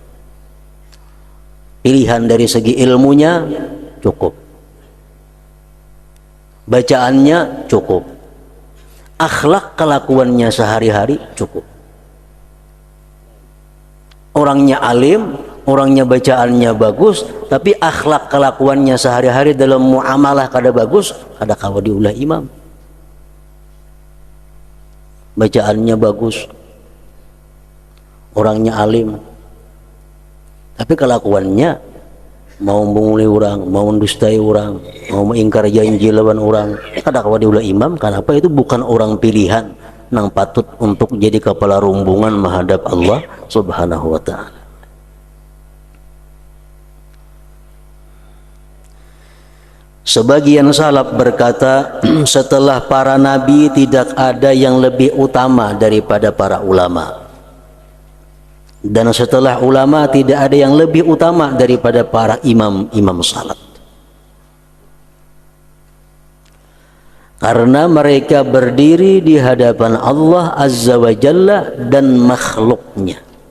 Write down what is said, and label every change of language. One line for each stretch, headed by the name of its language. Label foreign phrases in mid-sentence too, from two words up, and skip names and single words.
Indonesian: Pilihan dari segi ilmunya cukup, bacaannya cukup, akhlak kelakuannya sehari-hari cukup.
Banjar: Orangnya alim, orangnya bacaannya bagus, tapi akhlak kelakuannya sehari-hari dalam muamalah kada bagus, kada kawa diulah imam. Bacaannya bagus, orangnya alim, tapi kelakuannya mau menguli orang, mau mendustai orang, mau mengingkar janji lawan orang, kada kawa diulah imam.
Indonesian: Kenapa? Itu bukan orang pilihan nang patut untuk jadi kepala rombongan menghadap Allah
Arabic: Subhanahu wa ta'ala.
Indonesian: Sebagian salaf berkata, setelah para nabi tidak ada yang lebih utama daripada para ulama, dan setelah ulama tidak ada yang lebih utama daripada para imam-imam salat, karena mereka berdiri di hadapan Allah
Arabic: Azza wa Jalla
Indonesian: dan makhluknya.